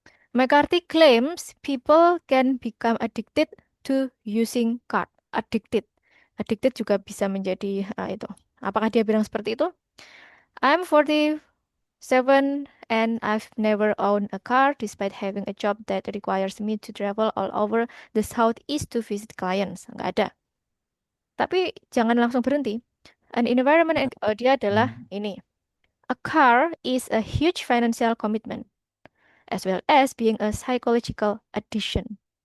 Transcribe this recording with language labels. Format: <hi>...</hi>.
<en>McCarthy claims people can become addicted to using card. Addicted.</en> <id>Addicted juga bisa menjadi itu. Apakah dia bilang seperti itu?</id> <en>I'm 47 and I've never owned a car despite having a job that requires me to travel all over the southeast to visit clients.</en> <id>Nggak ada. Tapi jangan langsung berhenti.</id> <en>An environment</en> <id>dia adalah ini.</id> <en>A car is a huge financial commitment as well as being a psychological Addiction.</en>